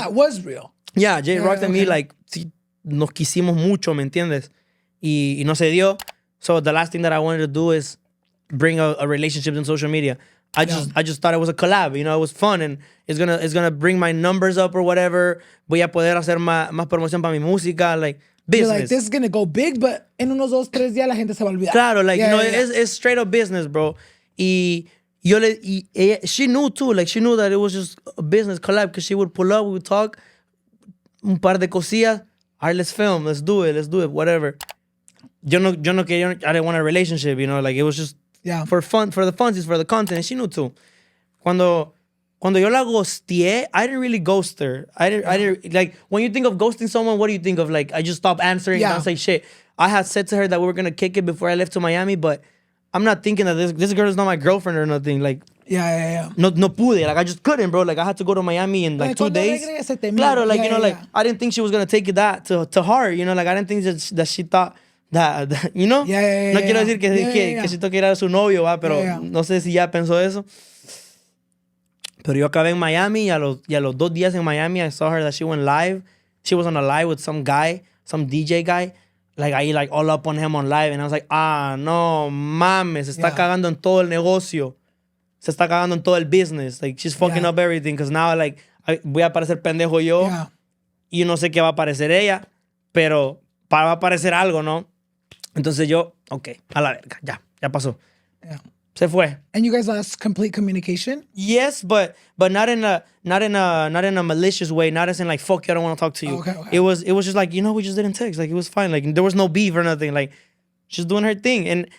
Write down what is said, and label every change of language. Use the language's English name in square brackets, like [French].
[English] that was real. Yeah, J Rocks and me, like, [Spanish] sí, nos quisimos mucho, ¿me entiendes? Y no se dio. [English] So the last thing that I wanted to do is bring a relationship in social media. I just thought it was a collab, you know, it was fun, and it's gonna bring my numbers up or whatever. [Spanish] Voy a poder hacer más promoción para mi música, [English] like, business. You're like, this is gonna go big, but [Spanish] en unos 2-3 días la gente se va a olvidar. Claro, [English] like, it's straight up business, bro. [Spanish] Y ella, [English] she knew too, like, she knew that it was just a business collab, because she would pull up, we would talk, [Spanish] un par de cosillas, [English] all right, let's film, let's do it, whatever. I didn't want a relationship, you know, like, it was just for fun, for the funsies, for the content, and she knew too. [Spanish] Cuando yo la ghosteé, [English] I didn't really ghost her. I didn't like, when you think of ghosting someone, what do you think of? Like, I just stop answering and don't say shit. I had said to her that we were gonna kick it before I left to Miami, but I'm not thinking that this girl is not my girlfriend or nothing. Like, [Spanish] No pude. [English] Like, I just couldn't, bro. Like, I had to go to Miami in like 2 days. [Spanish] Claro, [English] like, you know, like, I didn't think she was gonna take it that to heart, you know, like, I didn't think that she thought that, you know? [Spanish] No quiero decir que si toque era su novio, va, pero no sé si ya pensó eso. Pero yo acabé en Miami, y a los 2 días en Miami, [English] I saw her that she went live. She was on a live with some guy, some DJ guy. Like, I like all up on him on live, and I was like, [Spanish] no mames, se está cagando en todo el negocio. Se está cagando en todo el business. [English] Like, she's fucking up everything, because now, like, [Spanish] voy a parecer pendejo yo, y no sé qué va a parecer ella, pero va a aparecer algo, ¿no? Entonces yo, okay, a la verga, ya pasó. Se fue. [English] And you guys lost complete communication? Yes, but not in a malicious way. Not as in like, fuck you, I don't want to talk to you. Okay. It was just like, you know, we just didn't text. Like, it was fine. Like, there was no beef or nothing. Like, she's doing her thing.